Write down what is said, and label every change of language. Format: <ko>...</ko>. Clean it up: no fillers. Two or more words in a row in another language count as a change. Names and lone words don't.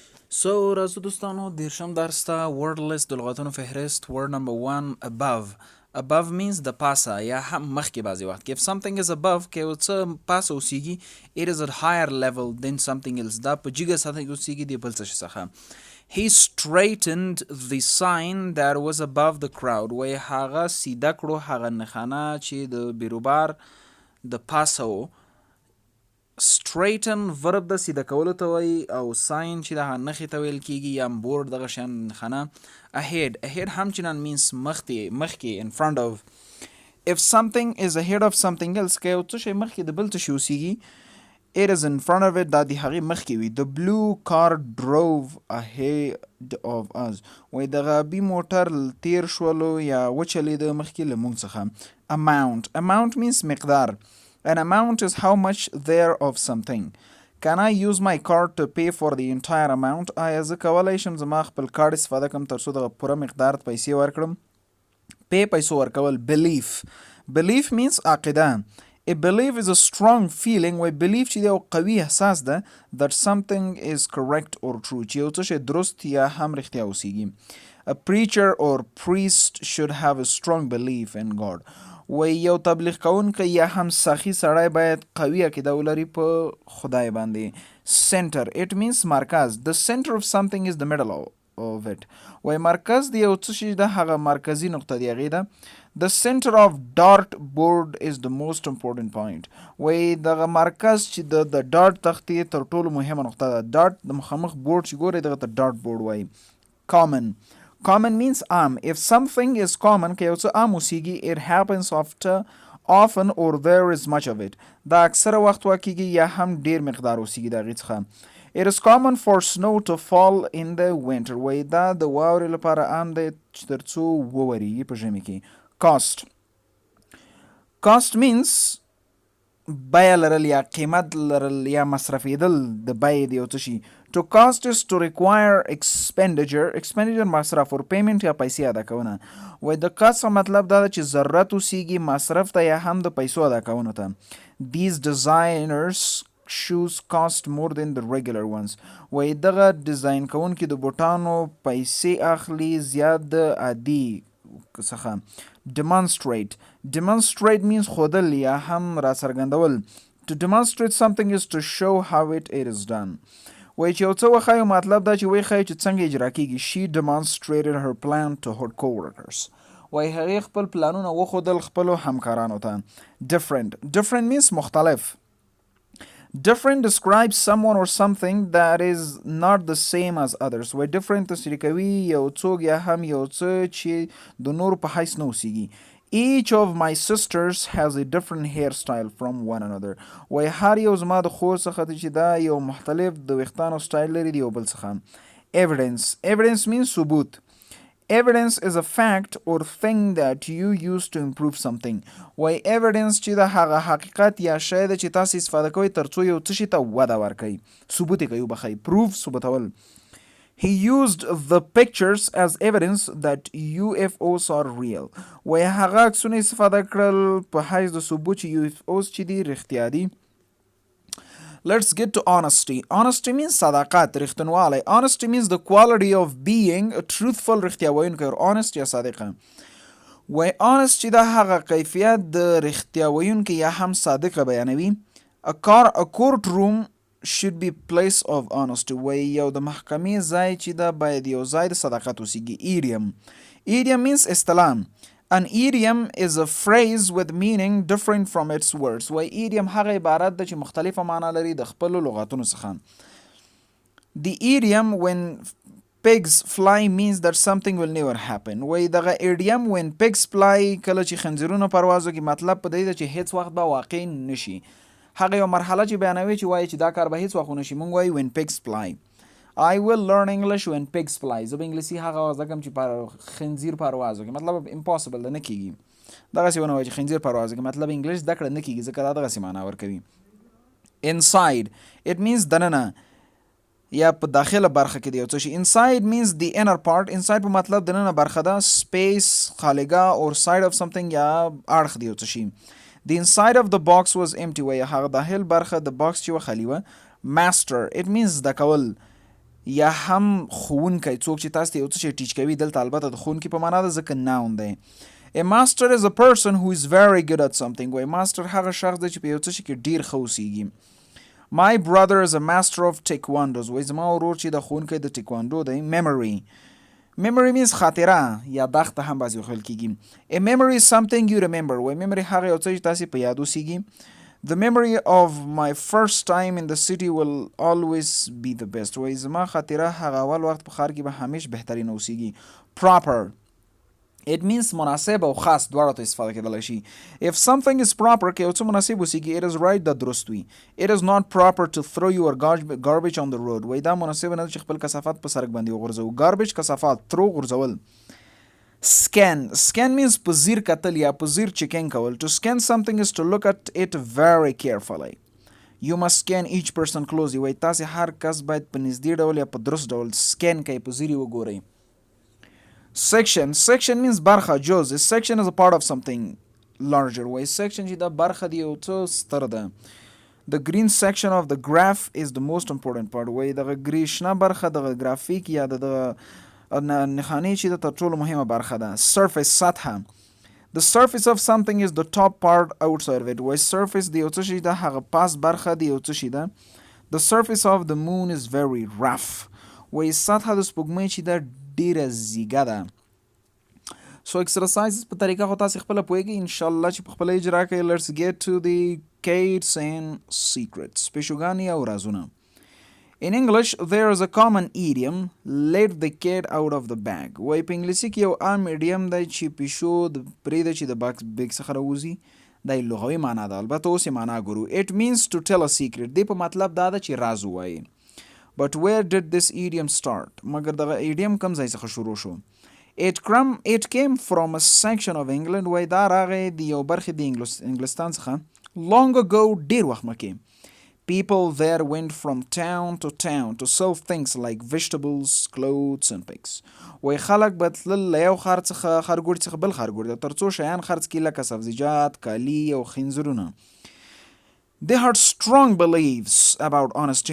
<ps>So راځو دوستانو دیرشم درس ته</ps> <en>word list</en> <ps>د لغتونو فهرست.</ps> <en>word number 1 above means</en> <ps>د پاسه یا هم مخکې بعضې وخت کې.</ps> <en>if something is above</en> <ps>که یو څه پاسه اوسیږي</ps> <en>it is at higher level than something else.</en> <ps>دا په جګه سطح کې اوسیږي د بل څه شي څخه.</ps> <en>he straightened the sign that was above the crowd.</en> <ps>وایي هغه سیده کړو هغه نښانه چې د بیروبار د پاسه و.</ps> <en>straighten verb</en> <ps>د سیده کولو ته وایي او sign چې د هغه نښې ته ویل کیږي یا بورډ دغه شیان نښانه.</ps> <en>ahead</en> <ps>هم چنان</ps> <en>means مخکې in front of. if something is ahead of something else</en> <ps>که یو څه شی مخکې د بل څه شي اوسیږي</ps> <en>it is in front of it</en> <ps>دا د هغې مخکې وي.</ps> <en>the blue car drove ahead of us.</en> <ps>وایي دغه آبي موټر تیر شولو یا وچلېده مخکې له موږ څخه.</ps> <en>amount means مقدار. An amount is how much there of something. Can I use my card to pay for the entire amount?</en> <ps>آیا زه کولی شم زما خپل کارت استفاده کړم تر څو دغه پوره مقدار پیسې ورکړم؟ پی پیسو ورکول.</ps> <en>belief means عقیده. A belief is a strong feeling where belief</en> <ps>چې دی یو قوي احساس ده</ps> <en>that something is correct or true</en> <ps>چې یو څه شی درست یا هم رښتیا اوسیږي.</ps> <en>A preacher or priest should have a strong belief in God.</en> <ps>وی یو تبلیغ کوونکی یا هم سخی سړی باید قوي عقیده ولري په خدای باندې.</ps> <en>center it means مرکز. the center of something is the middle of it.</en> <ps>وی مرکز د یو څه شي د هغه مرکزي نقطه دی هغې ده.</ps> <en>the center of dart board is the most important point.</en> <ps>وی دغه مرکز چې د ډاټ تختې تر ټولو مهمه نقطه ده. ډاټ د مخامخ بورډ چې ګورئ دغه ته ډاټ بورډ وایي.</ps> <en>common means عام. if something is common</en> <ps>که یو څه عام اوسیږي</ps> <en>it happens often or there is much of it.</en> <ps>دا اکثره وخت واقعیږي یا هم ډیر مقدار اوسیږي د هغې څخه.</ps> <en>it is common for snow to fall in the winter.</en> <ps>وایي دا د واورې لپاره عام دی چې تر څو وورېږي په ژمي کې.</ps> <en>cost means</en> <ps>بیه لرل یا قیمت لرل یا مصرفېدل د بیې د یو څه شي.</ps> <en>to cost is to require expenditure مصرف or payment</en> <ps>یا پیسې ادا کونه. وایي د cost مطلب دا ده چې ضرورت اوسیږي مصرف ته یا هم د پیسو ادا کونو ته.</ps> <en>these designers shoes cost more than the regular ones.</en> <ps>وایي دغه ډیزاین کوونکي د بوټانو پیسې اخلي زیات د عادي څخه.</ps> <en>demonstrate means</en> <ps>خودل یا هم را څرګندول.</ps> <en>to demonstrate something is to show how it is done.</en> <ps>وایي چې یو څه وښایو مطلب دا چې ویې ښایي چې څنګه اجرا کیږي.</ps> <en>she demonstrated her plan to her co-workers.</en> <ps>وایي هغې خپل پلانونه وښودل خپلو همکارانو ته.</ps> <en>different means مختلف. different describes someone or something that is not the same as others.</en> <ps>وایي different تصریح کوي یو څوک یا هم یو څه چې د نورو په حیث نه اوسیږي.</ps> <en>each of my sisters has a different hairstyle from one another.</en> <ps>وایي هر یو زما د خور څخه چې دا یو مختلف د ویښتانو سټایل لري د یو بل څخه.</ps> <en>evidence means ثبوت. evidence is a fact or thing that you use to improve something.</en> <ps>وایي evidence چې د هغه حقیقت یا شی ده چې تاسو استفاده کوئ تر څو یو څه شي ته وده ورکوئ. ثبوت یې کوي وبخئ. proof ثبوتول.</ps> <en>He used the pictures as evidence that UFOs are real.</en> <ps>وایي هغه عکسونه استفاده کړل په حیث د ثبوت چې UFOs چې دي رښتیا دي.</ps> <en>Let's get to honesty. Honesty means</en> <ps>صداقت رښتینوالی.</ps> <en>Honesty means the quality of being a truthful</en> <ps>رښتیا ویونکی</ps> <en>or honest</en> <ps>یا صادقه. وایي honest چې دا هغه کیفیت د رښتیا ویونکی یا هم صادقه بیانوي.</ps> <en>A courtroom should be place of honesty.</en> <ps>وایي یو د محکمې ځای چې دا باید یو ځای د صداقت اوسیږي.</ps> <en>idiom means اصطلاح. an idiom is a phrase with meaning different from its words.</en> <ps>وایي idiom هغه عبارت ده چې مختلفه معنا لري د خپلو لغاتونو څخه.</ps> <en>the idiom when pigs fly means that something will never happen.</en> <ps>وایي دغه idiom</ps> <en>when pigs fly</en> <ps>کله چې خنزیرونه پرواز وکړي مطلب په دې ده چې هیڅ وخت به واقع نشي. هغه یو مرحله چې بیانوي چې وایي چې دا کار به هیڅ وخت ونه شي. موږ وایي</ps> <en>when pigs fly. I will learn English when pigs fly.</en> <ps>زه به انګلیسي هغه زده کړم چې خنزیر پرواز وکړي. مطلب impossible ده نه کیږي. دغسې ونه وایي چې خنزیر پرواز وکړي مطلب انګلیش زده کړه نه کیږي ځکه دا دغسې معنا ورکوي.</ps> <en>inside it means</en> <ps>دننه یا په داخله برخه کې دی یو څه شي.</ps> <en>inside means the inner part.</en> <ps>inside په مطلب دننه برخه ده. space خالګه</ps> <en>or side of something</en> <ps>یا اړخ دی یو څه شي.</ps> <en>The inside of the box was empty.</en> <ps>وایي هغه داخل برخه د باکس چې وه خالي وه.</ps> <en>master it means</en> <ps>زده کول. یا هم ښوونکی څوک چې تاسو ته یو څه شی ټیچ کوي، دلته البته د ښوونکي په معنا ده ځکه ناون دی.</ps> <en>A master is a person who is very good at something.</en> <ps>وای ماستر هغه شخص دی چې په یو څه شي کې ډیر ښه اوسیږي.</ps> <en>My brother is a master of taekwondo.</en> <ps>وای زما ورور چې د ښوونکی د ټیکواندو دی.</ps> <en>Memory means</en> <ps>خاطره، یاداښت ته هم بعضې ویل کېږي.</ps> <en>A memory is something you remember.</en> <ps>وای memory هغه یو څه چې تاسې په یاد اوسیږي.</ps> <en>The memory of my first time in the city will always be the best.</en> <ps>وای زما خاطره هغه اول وخت په ښار کې به همیش بهترین اوسیږي.</ps> <en>Proper it means</en> <ps>مناسب او خاص دواړو ته استفاده کېدلی شي.</ps> <en>If something is proper</en> <ps>که یو څه مناسب اوسیږي</ps> <en>it is right</en> <ps>دا درست وي.</ps> <en>It is not proper to throw your garbage on the road.</en> <ps>وای دا مناسب نه ده چې خپل کثافات په سړک باندې وغورځوو. Garbage کثافات، throw غورځول.</ps> <en>Scan means</en> <ps>په ځیر کتل یا په ځیر چیکینګ کول.</ps> <en>To scan something is to look at it very carefully. You must scan each person closely.</en> <ps>وای تاسې هر کس باید په نږدې ډول یا په درست ډول سکین کوئ، په ځیر یې وګورئ.</ps> <en>Section means</en> <ps>برخه، جز.</ps> <en>A section is a part of something larger.</en> <ps>وای section چې دا برخه دی یو څه ستر ده.</ps> <en>The green section of the graph is the most important part.</en> <ps>وای دغه شنه برخه دغه ګرافیک یا دغه نښانې چې د تر ټولو مهمه برخه ده.</ps> <en>Surface سطحه. The surface of something is the top part outside of it.</en> <ps>وای surface د یو څه شي ده هغه پاس برخه د یو څه شي ده.</ps> <en>The surface of the moon is very rough.</en> <ps>وای سطحه د سپوږمۍ چې ده ډیره زیږه ده. So exercises په طریقه خو تاسې خپله پوهیږئ انشاءالله چې په خپله اجرا کوئ.</ps> <en>Let's get to the Kates and secrets.</en> <ps>پیشوګانې او رازونه.</ps> <en>In English, there is a common idiom, let the cat out of the bag.</en> <ps>وای په انګلیسي کې یو عام ایډیم دی چې پیشو پرېږده چې د بیګ څخه راوځي. دا یې لغوي معنا ده، البته اوس یې معنا ګورو.</ps> <en>It means to tell a secret.</en> <ps>دې په مطلب دا ده چې راز ووایي.</ps> <en>But where did this idiom start?</en> <ps>مګر دغه ایډیم کوم ځای څخه شروع شو؟</ps> <en>It came from a section of England.</en> <ps>وای دا راغی د یو برخې د انګلستان څخه.</ps> <en>Long ago</en> <ps>ډېر وخت مخکې.</ps> <en>People there went from town to town to sell things like vegetables, clothes and pigs.</en> <ps>وای خلک به تلل له یو ښار څخه ښارګوټي څخه بل ښارګوټي ته تر څو شیان خرڅ کړي لکه سبزیجات، کالي او خنځرونه.</ps> <en>They had strong beliefs about honesty.</en>